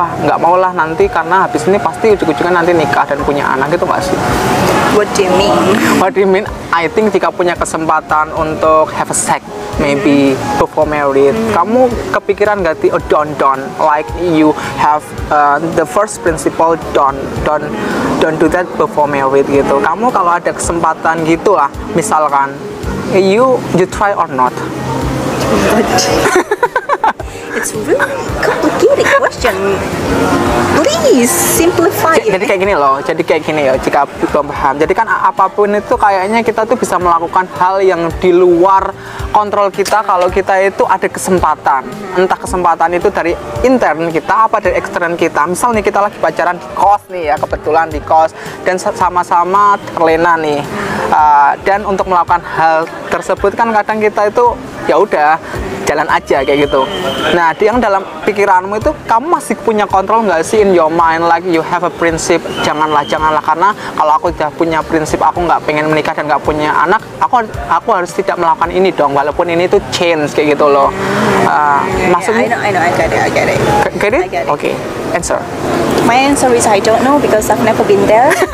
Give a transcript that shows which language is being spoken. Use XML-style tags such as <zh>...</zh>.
<id>Wah, nggak mau lah nanti karena habis ini pasti ujung-ujungnya nanti nikah dan punya anak gitu nggak sih?</id> <en>What do you mean? What do you mean? I think</en> <id>jika punya kesempatan untuk</id> <en>have a sex, maybe before married,</en> <id>kamu kepikiran nggak sih?</id> <en>Oh, don't, like you have the first principle, don't do that before married</en> <id>gitu. Kamu kalau ada kesempatan gitu lah, misalkan</id> <en>you try or not. It's really complicated question. Please simplify</en> <id>Jadi</id> <en>it.</en> <id>kayak gini loh, ya jika belum paham. Jadi kan apapun itu kayaknya kita tuh bisa melakukan hal yang di luar kontrol kita kalau kita itu ada kesempatan. Entah kesempatan itu dari intern kita apa dari ekstern kita. Misal nih kita lagi pacaran di kos nih ya, kebetulan di kos dan sama-sama terlena nih. Dan untuk melakukan hal tersebut kan kadang kita itu ya udah jalan aja kayak gitu. Nah, yang dalam pikiranmu itu kamu masih punya kontrol nggak sih</id> <en>in your mind, like you have a principle,</en> <id>janganlah karena kalau aku udah punya prinsip aku nggak pengen menikah dan nggak punya anak, aku harus tidak melakukan ini dong walaupun ini tuh change kayak gitu loh. Maksudnya</id> <en>I know, I get it. Get it? I get it. Okay, answer. My answer is I don't know because I've never been there.</en>